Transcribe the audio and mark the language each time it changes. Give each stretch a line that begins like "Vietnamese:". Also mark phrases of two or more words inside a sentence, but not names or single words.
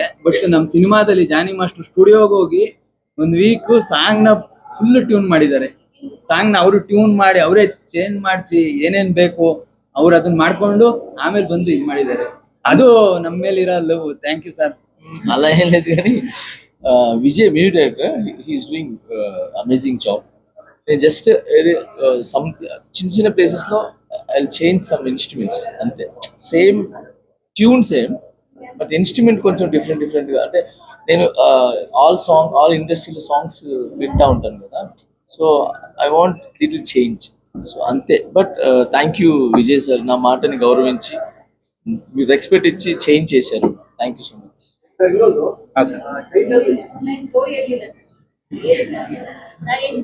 Kannada: ಬಟ್ ನಮ್ ಸಿನಿಮಾದಲ್ಲಿ ಜಾನಿ ಮಾಸ್ಟರ್ ಸ್ಟುಡಿಯೋಗೆ ಹೋಗಿ ಒಂದ್ ವೀಕ್ ಸಾಂಗ್ ನ
English: full tune
Kannada: ಮಾಡಿದ್ದಾರೆ. ಸಾಂಗ್ ನ ಅವರು ಟ್ಯೂನ್ ಮಾಡಿ ಅವರೇ ಚೇಂಜ್ ಮಾಡಿಸಿ ಏನೇನ್ ಬೇಕು ಅವ್ರು ಅದನ್ನ ಮಾಡ್ಕೊಂಡು ಆಮೇಲೆ ಬಂದು ಇದ್ ಮಾಡಿದ್ದಾರೆ. ಅದು ನಮ್ಮ ಮೇಲೆ ಇರೋ ಲವ್.
English: thank you sir.
Kannada: ಅಲ್ಲ ಹೇಳಿದ್ರಿ, ವಿಜಯ್
English: music director, he is doing amazing job. just some
Telugu: చిన్న చిన్న ప్లేసెస్ లో
English: I change some instruments అంతే. same tune same, but instrument
Telugu: కొంచెం డిఫరెంట్ గా. అంటే నేను
English: all industrylo
Telugu: సాంగ్స్ వింటా ఉంటాను కదా,
English: so I want little change.
Telugu: సో అంతే.
English: but thank you Vijay sir,
Telugu: నా మాటని గౌరవించి మీరు రెస్పెక్ట్ ఇచ్చి చేంజ్ చేశారు.
English: thank you so much.
Kannada: ಹಾ ಸರ್.
English: online story
Kannada: ಹೇಳಿಲ್ಲ ಸರ್, ಹೇಳಿ ಸರ್. ನಾ ಏನ್